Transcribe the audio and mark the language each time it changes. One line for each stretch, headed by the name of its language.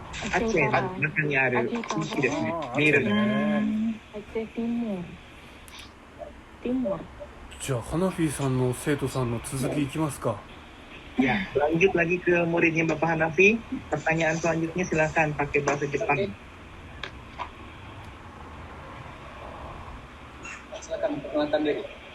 Indonesian: Aceh, belakangnya ada kunci
Japanese: ですね。 Birun.
Indonesian: Aceh Timur. Timur.
Japanese: じゃあハナフィさんの生徒さんの続きいきますか。
Indonesian: Ya, lanjut lagi ke muridnya Bapak Hanafi. Pertanyaan selanjutnya silakan pakai bahasa Jepang. Silakan perkenalkan diri.